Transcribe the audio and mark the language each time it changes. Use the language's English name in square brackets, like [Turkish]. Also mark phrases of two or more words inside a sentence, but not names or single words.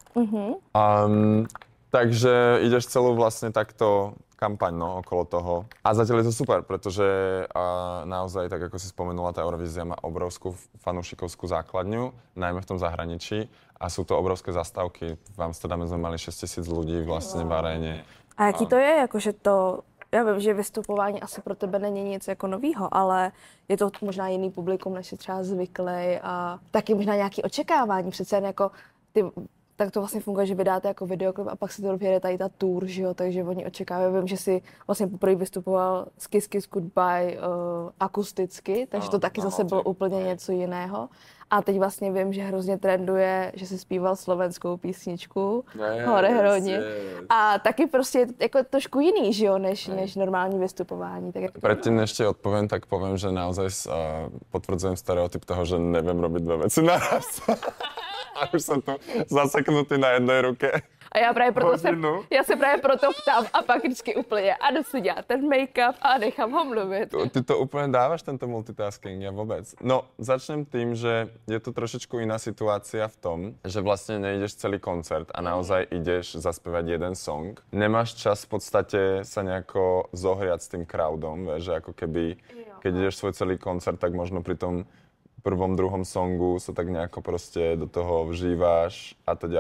[Slovak] Takže ideš celú vlastne takto kampaň okolo toho. A zatiaľ je to super, pretože naozaj, tak ako si spomenula, tá Eurovízia má obrovskú fanúšikovskú základňu, najmä v tom zahraničí. A sú to obrovské zastávky. V Amsterdame sme mali 6 000 ľudí vlastne v aréne. [Czech] A jaký to je? Jakože to, já vím, že vystupování asi pro tebe není nic jako novýho, ale je to možná jiný publikum, než je třeba zvyklý a taky možná nějaké očekávání. Přece jen jako ty, tak to vlastně funguje, že vydáte jako videoklip a pak se to rozjede tady ta tour, že jo, takže oni očekávají. Vím, že si vlastně poprvé vystupoval z Kiss Kiss Goodbye akusticky, takže to taky zase bylo úplně něco jiného. A teď vlastně vím, že hrozně trenduje, že si zpíval slovenskou písničku Hore Hroni. A taky prostě jako trošku jiný, že jo, než normální vystupování. Tak [Slovak] Predtým ešte odpoviem, tak poviem, že naozaj potvrdzujem stereotyp toho, že neviem robiť dve veci naraz. A už som tu zaseknutý na jednej ruke. [Czech] A já se právě proto ptám a pak vždycky úplně a jdu si dělat ten make-up a nechám ho mluvit. [Slovak] Ty to úplne dávaš, tento multitasking, ja vôbec. No, začnem tým, že je to trošičku iná situácia v tom, že vlastne nejdeš celý koncert a naozaj ideš zaspievať jeden song. Nemáš čas v podstate sa nejako zohriať s tým crowdom, vieš, že ako keby, keď ideš svoj celý koncert, tak možno pri tom prvom, druhom songu sa tak nejako proste do toho vžíváš a teda.